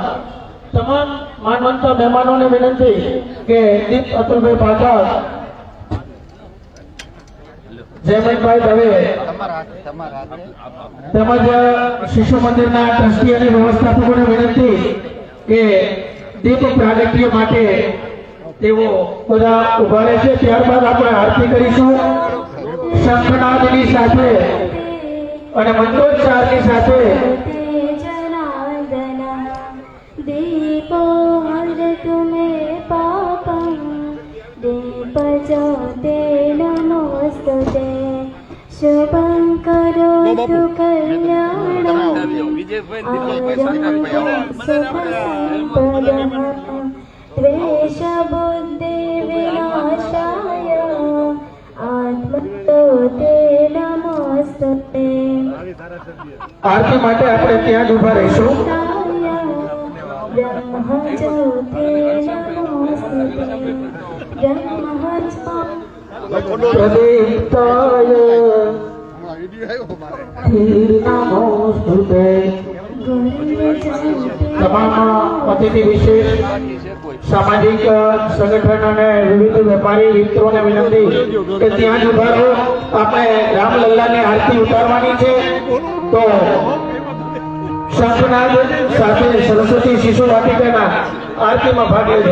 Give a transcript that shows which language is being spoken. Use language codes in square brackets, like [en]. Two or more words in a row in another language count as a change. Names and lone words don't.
[gu] તમામ માનવંતા મહેમાનોને વિનંતી કે દીપ અતુલભાઈ પાઠક, જયમંતભાઈ દવે તેમજ શિશુ મંદિરના ટ્રસ્ટી અને વ્યવસ્થાપકોને વિનંતી કે દીપ પ્રાગટ્ય માટે તેઓ બધા ઉભા રહેશે। ત્યારબાદ આપણે આરતી કરીશું શંખનાદની સાથે અને મંત્રોચ્ચારની સાથે। [sa] दीपो हरतु मे पापं दीपज्योते नमोस्तुते शुभं करोतु कल्याणं सुखसम्पदः द्वेषबुद्धिविनाशाय आत्मज्योते नमोस्तुते। [gu] આરતી માટે આપણે ત્યાં જ ઉભા રહીશું। [sa] ब्रह्मज्योते नमोस्तुते प्रदीप्ताय नमोस्तुते। [gu] તમામ અતિથિ વિશેષ સામાજિક સંગઠન અને વિવિધ વેપારી મિત્રોને વિનંતી કે ત્યાં જ ઉભા રહો। આપણે રામલલ્લાની આરતી ઉતારવાની છે, તો શંખનાદ સાથે સરસ્વતી શિશુ વાટિકાના આરતીમાં ભાગ લેજો।